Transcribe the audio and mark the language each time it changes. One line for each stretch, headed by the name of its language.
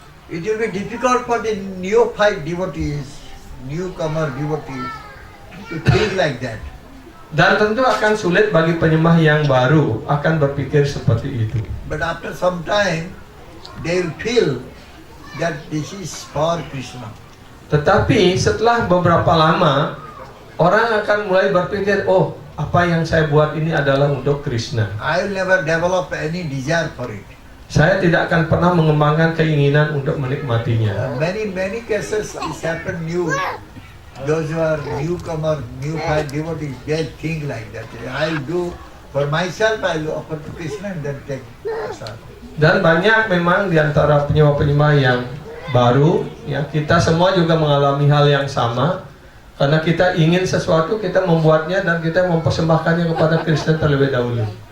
English: It will be difficult for the neophyte devotees, newcomer devotees, to think like that.
Indonesian: Dan tentu akan sulit bagi penyembah yang baru akan berpikir seperti itu.
English: But after some time, they will feel that this is for Krishna.
Indonesian: Tetapi setelah beberapa lama, orang akan mulai berpikir, oh, apa yang saya buat ini adalah untuk Krishna.
English: I will never develop any desire for it.
Indonesian: Saya tidak akan pernah mengembangkan keinginan untuk menikmatinya.
English: Many cases this happen new. Those who are newcomer, newfied devotees, they think like that. I'll do for myself, I'll offer to Krishna and then take prasad.
Indonesian: Dan banyak memang di antara penyembah-penyembah yang baru, ya, kita semua juga mengalami hal yang sama. Karena kita ingin sesuatu, kita membuatnya dan kita mempersembahkannya kepada Krishna terlebih dahulu.